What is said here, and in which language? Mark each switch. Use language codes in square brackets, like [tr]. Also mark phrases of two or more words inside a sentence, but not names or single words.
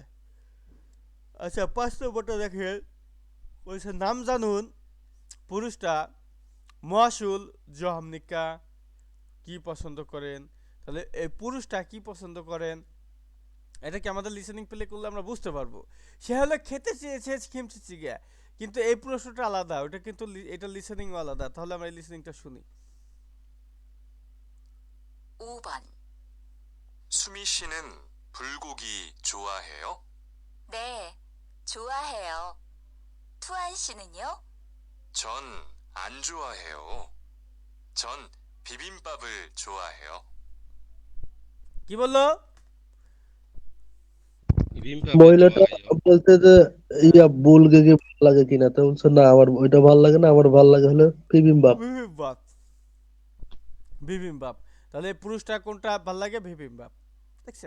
[bn] আচ্ছা, 5 নম্বরটা দেখেন, বলছে নাম জানুন পুরুষটা মহাসুল জহামনিকা কি পছন্দ করেন। তাহলে এই পুরুষটা কি পছন্দ করেন এটা কি আমাদের [en] listening play [bn] করলে আমরা বুঝতে পারবো। সে হলো খেতে চেয়েছে খিমচিচিগে, কিন্তু এই প্রশ্নটা আলাদা, ওটা কিন্তু এটা লিসেনিং আলাদা। তাহলে আমরা এই লিসেনিংটা শুনি। [ko] 5번, 수미 씨는 불고기 좋아해요? 네, 좋아해요. 투안 씨는요? 전 안 좋아해요. 전 비빔밥을 좋아해요. [bn] কি বললো? মহিলাটা বলতে যে বুলগে কি ভালো লাগে কিনা, তো বলছে না আমার ওইটা ভালো লাগে না, আমার ভালো লাগে হলো বিবিম্বাপ। বিবিম্বাপ, বিবিম্বাপ। তাহলে পুরুষটা কোনটা ভাল লাগে? বিবিম্বাপ। দেখছেন?